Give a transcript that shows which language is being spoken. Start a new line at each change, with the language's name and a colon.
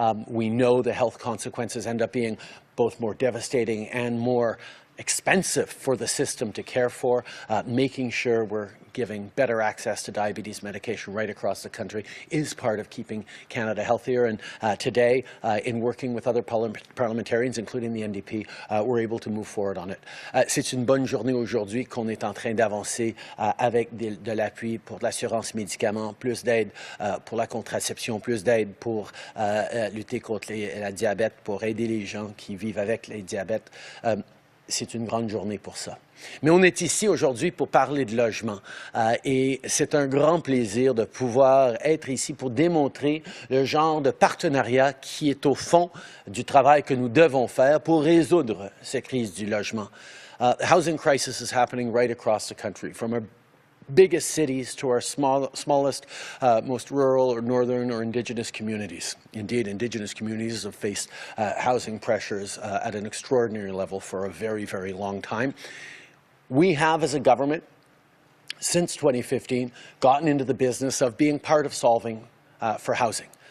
English: We know the health consequences end up being both more devastating and more expensive for the system to care for. Making sure we're giving better access to diabetes medication right across the country is part of keeping Canada healthier. And today, in working with other parliamentarians, including the NDP, we're able to move forward on it.
French: C'est une bonne journée aujourd'hui qu'on est en train d'avancer avec de l'appui pour l'assurance médicaments, plus d'aide pour la contraception, plus d'aide pour lutter contre la diabète, pour aider les gens qui vivent avec le diabète. C'est une grande journée pour ça. Mais on est ici aujourd'hui pour parler de logement et c'est un grand plaisir de pouvoir être ici pour démontrer le genre de partenariat qui est au fond du travail que nous devons faire pour résoudre cette crise du logement.
English: The housing crisis is happening right across the country, from a biggest cities to our smallest, most rural or northern or Indigenous communities. Indeed, Indigenous communities have faced housing pressures at an extraordinary level for a very, very long time. We have, as a government, since 2015, gotten into the business of being part of solving for housing.